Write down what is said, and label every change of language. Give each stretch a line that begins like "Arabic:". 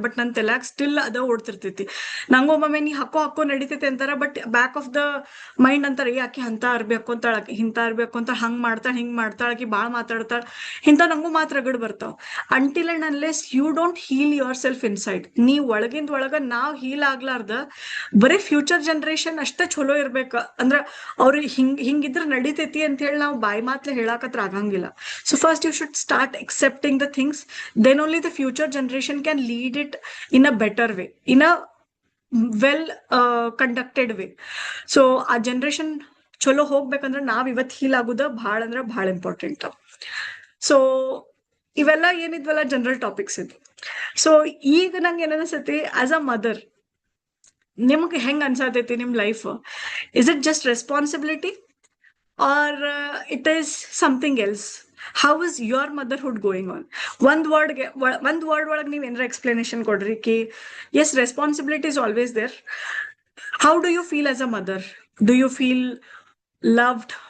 Kannada: But ನನ್ ತಲ್ಯಾಗ still ಅದ ಓಡ್ತಿರ್ತೈತಿ. ನಂಗೊಮ್ಮೆ ನೀ ಹಾಕೋ ನಡಿತೈತೆ ಅಂತಾರ, but
English: back of the mind
Kannada: ಅಂತಾರ ಆಕಿ ಅಂತ ಅರ್ಬಿ ಹಾಕೊಂತಾಳ, ಆಕಿ ಇಂತ ಅರ್ಬಿ ಹಾಕೊಂತ ಹಂಗ್ ಮಾಡ್ತಾಳ ಹಿಂಗ್ ಮಾಡ್ತಾಳ, ಆಕಿ ಬಾಳ್ ಮಾತಾಡ್ತಾಳ, ಇಂತ ನಂಗೂ ಮಾತ್ರ ರಗಡ್ ಬರ್ತಾವ.
English: until and unless you don't heal yourself inside,
Kannada: ನೀವ್ ಒಳಗಿಂದ ಒಳಗ ನಾವ್ ಹೀಲ್ ಆಗ್ಲಾರ್ದ ಬರೀ ಫ್ಯೂಚರ್ ಜನರೇಷನ್ ಅಷ್ಟೇ ಚಲೋ ಇರ್ಬೇಕ ಅಂದ್ರ ಅವ್ರಿಗೆ ಹಿಂಗಿದ್ರ ನಡಿತೈತಿ ಅಂತ ಹೇಳಿ ನಾವು ಬಾಯಿ ಮಾತ್ಲೆ ಹೇಳಾಕತ್ರ ಆಗಂಗಿಲ್ಲ.
English: So first you should start accepting the things, then only the future generation can lead it in a better way, in a well conducted way.
Kannada: So ಆ ಜನರೇಷನ್ ಚಲೋ ಹೋಗ್ಬೇಕಂದ್ರೆ ನಾವ್ ಇವತ್ ಹೀಲ್ ಆಗುದ ಬಹಳ ಅಂದ್ರ ಬಹಳ ಇಂಪಾರ್ಟೆಂಟ್. ಸೊ ಇವೆಲ್ಲ ಏನಿದ್ವಲ್ಲ ಜನರಲ್ ಟಾಪಿಕ್ಸ್ ಇದು. ಸೊ ಈಗ ನಂಗೆ ಏನನ್ಸತಿ ಆಸ್ ಅ ಮದರ್, ನಿಮ್ಗೆ ಹೆಂಗ್ ಅನ್ಸತೈತಿ ನಿಮ್ life?
English: Is it just responsibility or it is something else? How is your motherhood going on? One word
Kannada: ಒಳಗೆ ನೀವು ಏನಾರ ಎಕ್ಸ್ಪ್ಲನೇಷನ್ ಕೊಡ್ರಿ ಕಿ
English: yes, responsibility is always there. How do you feel as a mother? Do you feel loved?